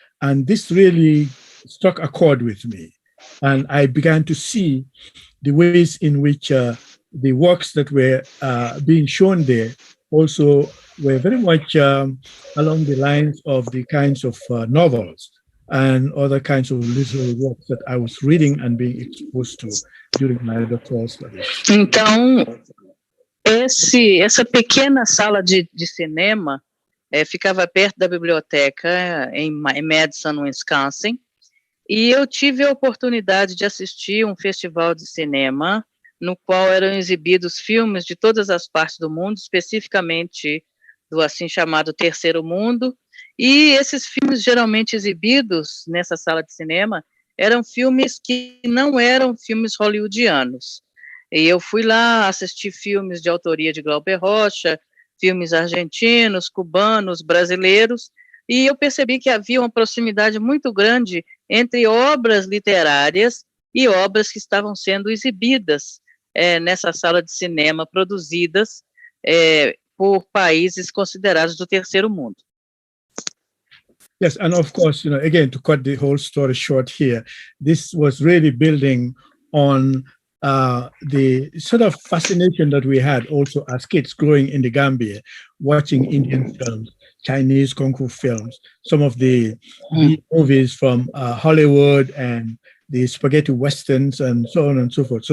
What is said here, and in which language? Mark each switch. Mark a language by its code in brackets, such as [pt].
[en] And this really struck a chord with me. And I began to see the ways in which the works that were being shown there also were very much along the lines of the kinds of novels and other kinds of literary works that I was reading and being exposed to during my doctoral studies. [pt] Então, essa pequena sala de cinema ficava perto da biblioteca em Madison, Wisconsin, e eu tive a oportunidade de assistir um festival de cinema no qual eram exibidos filmes de todas as partes do mundo, especificamente do assim chamado Terceiro Mundo, e esses filmes geralmente exibidos nessa sala de cinema eram filmes que não eram filmes hollywoodianos. E eu fui lá assistir filmes de autoria de Glauber Rocha, filmes argentinos, cubanos, brasileiros, e eu percebi que havia uma proximidade muito grande entre obras literárias e obras que estavam sendo exibidas nessa sala de cinema, produzidas por países considerados do terceiro mundo. [en] Yes, and of course, again, to cut the whole story short here, this was really building on the sort of fascination that we had also as kids growing in the Gambia, watching Indian films, Chinese Kung Fu films, some of the movies from Hollywood and the spaghetti westerns and so on and so forth.